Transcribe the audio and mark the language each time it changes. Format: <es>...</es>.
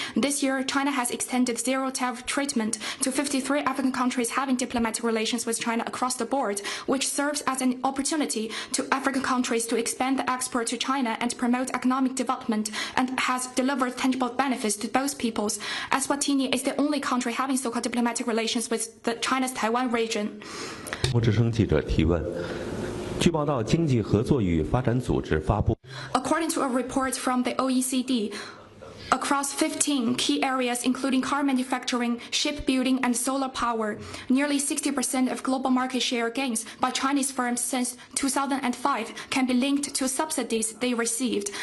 <en>This year, China has extended zero tariff treatment to 53 African countries having diplomatic relations with China across the board, which serves as an opportunity to African countries to expand the export to China and promote economic development, and has delivered tangible benefits to both peoples. Eswatini is the only country having so-called diplomatic relations with China's Taiwan region.</en> <zh>之声记者提问。据报道，经济合作与发展组织发布。</zh> <en>According to a report from the OECD, across 15 key areas including car manufacturing, shipbuilding and solar power, nearly 60% of global market share gains by Chinese firms since 2005 can be linked to subsidies they received.</en>